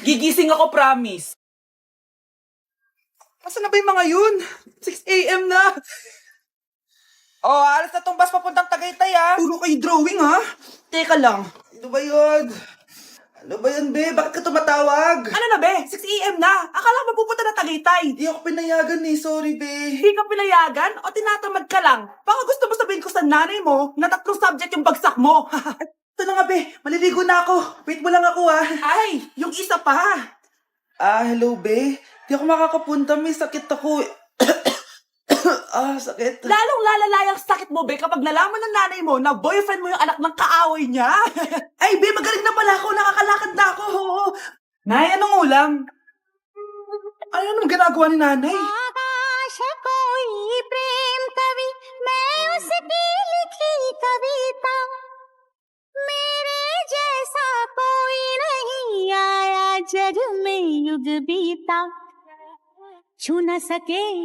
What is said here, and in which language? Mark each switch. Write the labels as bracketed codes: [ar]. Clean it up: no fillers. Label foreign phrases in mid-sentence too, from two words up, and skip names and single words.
[tl] Gigising ako, promise. Asa na ba yung mga yun? 6 AM na. Oh, alas na tong bus papuntang Tagaytay, ah. Puro kayo drawing, ha? Teka lang. Ano ba yun? Ano ba yun, be? Bakit ka tumatawag? Ano na, be? 6 a.m. na. Akala ko mapupunta na Tagaytay. Di ako pinayagan, eh. Sorry, be. Hindi ka pinayagan? O tinatamad ka lang? Baka gusto mo sabihin ko sa nanay mo na 3 subject yung bagsak mo. Ito na nga, be. Maliligo na ako. Wait mo lang ako, ah. Ay, yung isa pa. Hello, be. Di ako makakapunta. May sakit ako. Sakit. Lalong lalala yung sakit mo, be, kapag nalaman ng nanay mo na boyfriend mo yung anak ng kaaway niya. Ay, be, magaling na pala ako. Nakakalakad na ako. Nay, anong ulam? Ano naman ginagawa ni nanay? [hi] आकाश कोई प्रेम कवि मैं उसकी लिखी कविता मेरे जैसा कोई नहीं आया जग में युग बीता छू न सके